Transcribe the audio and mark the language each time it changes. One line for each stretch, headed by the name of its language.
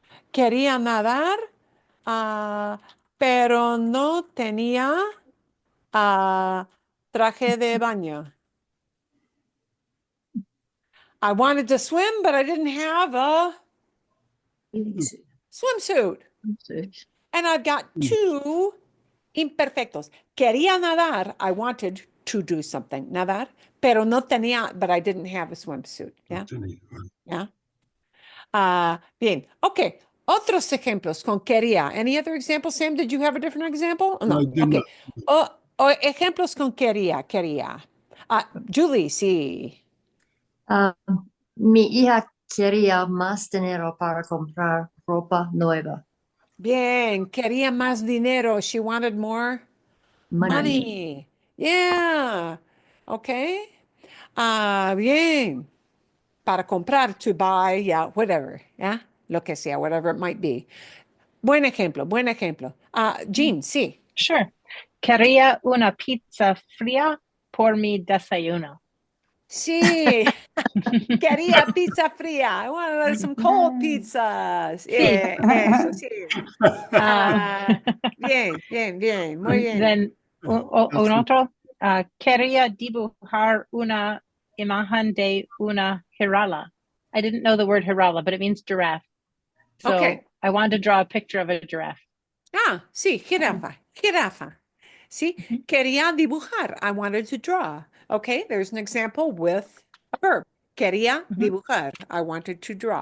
Spanish: Quería nadar, pero no tenía traje de baño.
English: I wanted to swim, but I didn't have a swimsuit. And I've got two imperfectos.
Spanish: Quería nadar.
English: I wanted to do something,
Spanish: nadar, pero no tenía,
English: but I didn't have a swimsuit. Yeah. Yeah.
Spanish: Bien.
English: Okay.
Spanish: Otros ejemplos con quería.
English: Any other examples, Sam? Did you have a different example? No, I did Okay.
Spanish: O ejemplos con quería. Julie, sí. Mi hija quería más dinero para comprar ropa nueva. Bien. Quería más dinero.
English: She wanted more money. Yeah. Okay.
Spanish: Bien. Para comprar,
English: to buy, yeah, whatever. Yeah.
Spanish: Lo que sea,
English: whatever it might be.
Spanish: Buen ejemplo, buen ejemplo. Jean, sí.
English: Sure.
Spanish: Quería una pizza fría por mi desayuno. Sí. Quería pizza fría.
English: I wanted some cold pizzas.
Spanish: Sí. Eso, sí. Bien. Muy bien.
English: Then
Spanish: un otro. Quería dibujar una imagen de una jirala.
English: I didn't know the word jirala, but it means giraffe. So Okay. I wanted to draw a picture of a giraffe.
Spanish: Sí, jirafa.
English: See,
Spanish: quería dibujar.
English: I wanted to draw. Okay, there's an example with a verb.
Spanish: Quería dibujar.
English: I wanted to draw.